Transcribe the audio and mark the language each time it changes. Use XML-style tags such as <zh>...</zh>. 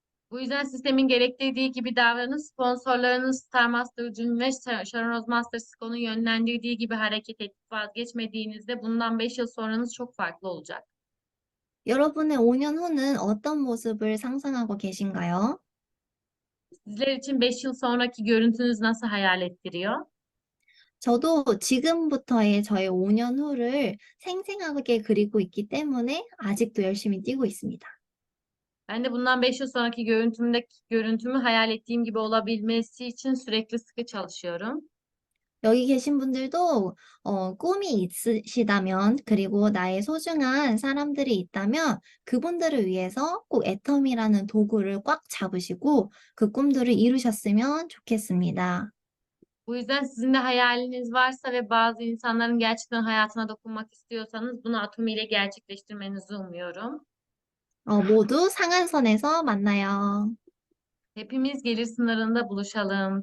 <tr>Bu yüzden sistemin gerektirdiği gibi davranın. Sponsorlarınız Star Master Junior ve Sharon Rose Master School'un yönlendirdiği gibi hareket edip vazgeçmediğinizde bundan 5 yıl sonranız çok farklı olacak.</tr> <ko>여러분의 5년 후는 어떤 모습을 상상하고 계신가요?</ko> <tr>Sizler için 5 yıl sonraki görüntünüz nasıl hayal ettiriyor?</tr> <ko>저도 지금부터의 저의 5년 후를 생생하게 그리고 있기 때문에 아직도 열심히 뛰고 있습니다.</ko> <tr>Ben de bundan 5 yıl sonraki görüntümü hayal ettiğim gibi olabilmesi için sürekli sıkı çalışıyorum.</tr> <ko>여기 계신 분들도 꿈이 있으시다면, 그리고 나의 소중한 사람들이 있다면 그분들을 위해서 꼭 애텀이라는 도구를 꽉 잡으시고 그 꿈들을 이루셨으면 좋겠습니다.</ko> <tr>Bu yüzden sizin de hayaliniz varsa ve bazı insanların gerçekten hayatına dokunmak istiyorsanız bunu Atomi ile gerçekleştirmenizi umuyorum.</tr> <ko>모두 상한선에서 만나요.</ko> <tr>Hepimiz gelir sınırında buluşalım.</tr>